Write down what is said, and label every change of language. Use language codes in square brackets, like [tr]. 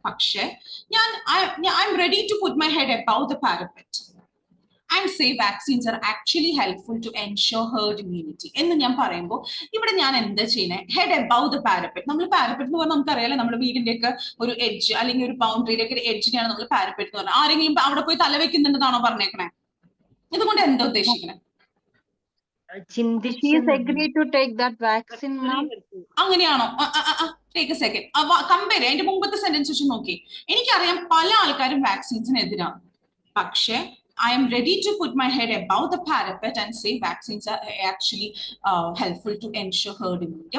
[en] പക്ഷേ I'm ready to put my head above the parapet and say vaccines are actually helpful to ensure herd immunity [ml] എന്ന് ഞാൻ പറയുമ്പോൾ ഇവിടെ ഞാൻ എന്താ ചെയ്യുന്നത്? Head above the parapet. നമ്മൾ പാരപെറ്റ് എന്ന് പറഞ്ഞാൽ നമുക്കറിയാലോ, നമ്മുടെ വീടിന്റെ ഒക്കെ ഒരു എഡ്ജ് അല്ലെങ്കിൽ ഒരു ബൗണ്ടറിയുടെ ഒക്കെ എഡ്ജിനെയാണ് നമ്മൾ പാരപെറ്റ് എന്ന് പറഞ്ഞാൽ. ആരെങ്കിലും അവിടെ പോയി തല വെക്കുന്നുണ്ടെന്നാണോ പറഞ്ഞേക്കണേ? ഇതുകൊണ്ട് എന്താ ഉദ്ദേശിക്കണേ? [en] She is agreed to take that vaccine, ma'am. [ml] അങ്ങനെയാണോ? [en] take a second, [ml] കമ്പയർ അതിന്റെ മുമ്പത്തെ സെന്റൻസ് വെച്ച് നോക്കി. എനിക്കറിയാം പല ആൾക്കാരും വാക്സിൻസിനെതിരാണ്, പക്ഷേ [en] I am ready to put my head above the parapet and say vaccines are actually helpful to ensure herd immunity.